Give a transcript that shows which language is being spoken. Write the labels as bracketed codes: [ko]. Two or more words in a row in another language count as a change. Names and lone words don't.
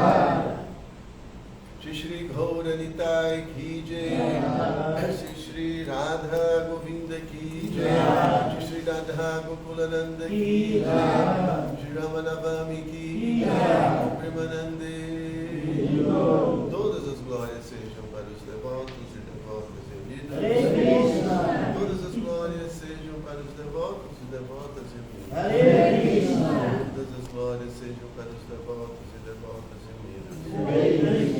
[hi] श्री श्री गौर निताई की जय श्री श्री राधा गोविन्द की जय श्री श्री राधा गोकुलानन्द की जय श्री रामनवमी की जय प्रेमानन्दे. [pt] Todas as glórias sejam para os devotos e devotas em vida. Todas as glórias sejam para os devotos e devotas em vida. Todas as glórias sejam para os devotos e devotas em vida.